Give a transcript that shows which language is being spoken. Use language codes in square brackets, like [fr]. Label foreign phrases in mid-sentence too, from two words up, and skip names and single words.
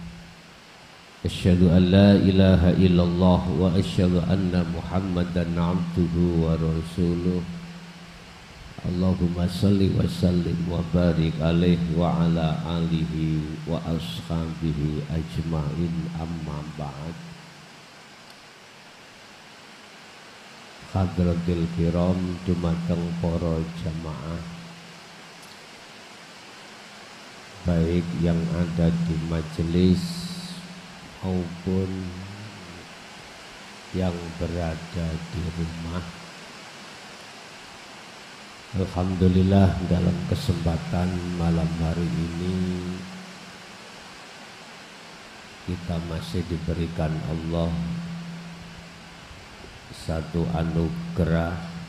[ar] أشهد أن لا إله إلا الله وأشهد أن محمدا عبده ورسوله. اللهم صل وسلم وبارك عليه وعلى آله وأصحابه أجمعين، أما بعد. حضرات الكرام [id] dumateng para jamaah baik yang ada di majelis maupun yang berada di rumah. Alhamdulillah dalam kesempatan malam hari ini kita masih diberikan Allah satu anugerah